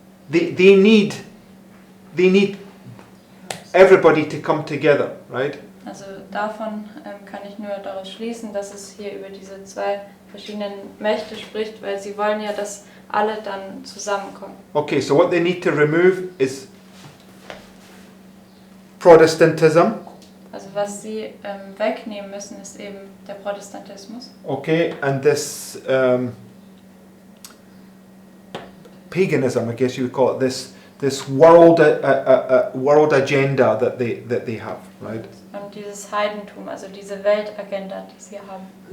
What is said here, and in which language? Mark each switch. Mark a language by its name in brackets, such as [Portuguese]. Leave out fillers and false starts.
[English] They need everybody to come together, right? [German] Also davon kann ich nur daraus schließen, dass es hier über diese 2 verschiedenen Mächte spricht, weil sie wollen ja, dass alle dann zusammenkommen. [English] Okay, so what they need to remove is Protestantism. [German] Also was sie wegnehmen müssen, ist eben der Protestantismus. [English] Okay, and this paganism, I guess you would call it, this world world agenda that they have, right? [German] Und dieses Heidentum, also diese Weltagenda, die sie haben.